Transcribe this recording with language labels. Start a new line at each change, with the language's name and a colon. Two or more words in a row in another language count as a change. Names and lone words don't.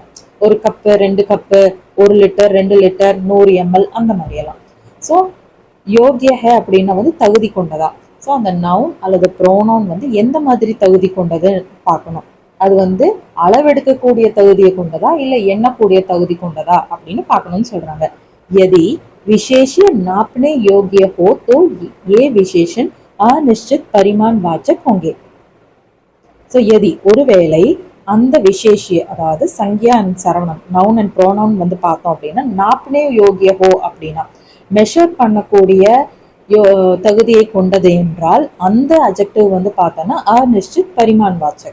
Tamil: ஒரு கப்பு, 2 கப்பு, 1 லிட்டர், 2 லிட்டர், 100 ml அந்த மாதிரியெல்லாம். ஸோ
Hindi: योग्य है
Tamil: அப்படின்னா வந்து தகுதி கொண்டதா. ஸோ அந்த நவுன் அல்லது ப்ரோனவுன் வந்து எந்த மாதிரி தகுதி கொண்டது பார்க்கணும். அது வந்து அளவெடுக்கக்கூடிய தகுதியை கொண்டதா இல்ல எண்ணக்கூடிய தகுதி கொண்டதா அப்படின்னு பார்க்கணும்னு சொல்றாங்க.
Hindi: यदि विशेष्य नापने योग्य हो तो ये विशेषण अनिश्चित परिमाणवाचक होंगे.
Tamil: ஸோ यदि ஒருவேளை அந்த விசேஷிய அதாவது சங்கியா அண்ட் சரவணம்
English: noun and pronoun
Tamil: வந்து பார்த்தோம் அப்படின்னா
Hindi: नापने योग्य हो
Tamil: அப்படின்னா மெஷர் பண்ணக்கூடிய தகுதியை கொண்டது என்றால் அந்த அஜெக்டிவ் வந்து பார்த்தோன்னா
Hindi: अनिश्चित परिमाणवाचक.